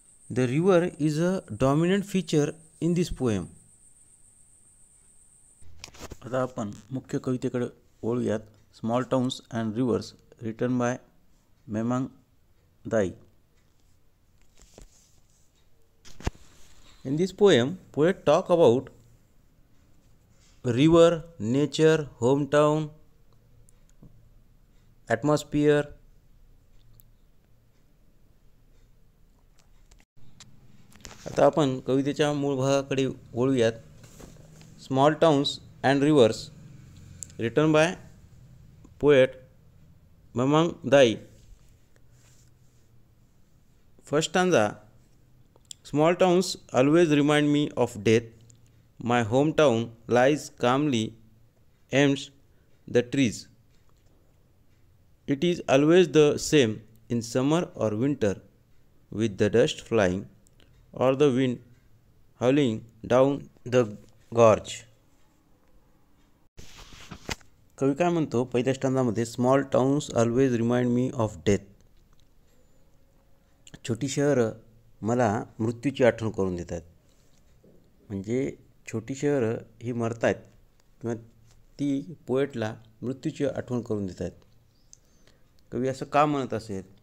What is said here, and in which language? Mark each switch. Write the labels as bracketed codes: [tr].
[en] The river is a dominant feature in this poem. [mr] आता आपण मुख्य कवितेकडे वळूयात. [en] Small towns and rivers, written by Mamang Dai. In this poem, poet talk about river, nature, hometown, atmosphere. [mr] आता आपण कवितेच्या मूळ भागाकडे वळूयात. [en] Small towns and rivers, written by poet Mamang Dai. First stanza. Small towns always remind me of death. My hometown lies calmly amidst the trees. It is always the same in summer or winter, with the dust flying or the wind howling down the gorge. [mr] कवी काय म्हणतो पहिल्या स्टांजामध्ये, [en] Small towns always remind me of death. [mr] छोटी शहरं मला मृत्यूची आठवण करून देतात. म्हणजे छोटी शहरं ही मरत आहेत किंवा ती पोएटला मृत्यूची आठवण करून देत आहेत. कवी असं का म्हणत असेल